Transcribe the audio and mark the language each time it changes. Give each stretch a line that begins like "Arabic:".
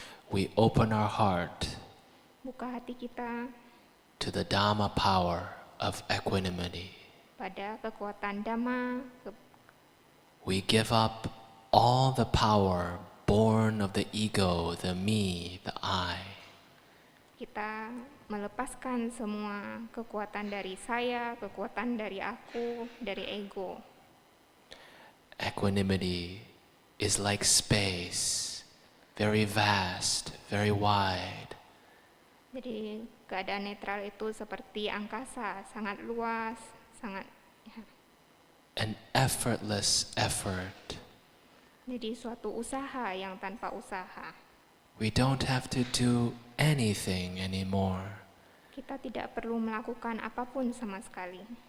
English: We open our heart
Indonesian: Buka hati kita
English: to the Dhamma power of equanimity.
Indonesian: pada kekuatan Dhamma.
English: We give up all the power born of the ego, the me, the I.
Indonesian: Kita melepaskan semua kekuatan dari saya, kekuatan dari aku, dari ego.
English: Equanimity is like space, very vast, very wide.
Indonesian: Jadi keadaan netral itu seperti angkasa, sangat luas, sangat
English: An effortless effort.
Indonesian: jadi suatu usaha yang tanpa usaha.
English: We don't have to do anything anymore.
Indonesian: Kita tidak perlu melakukan apapun sama sekali.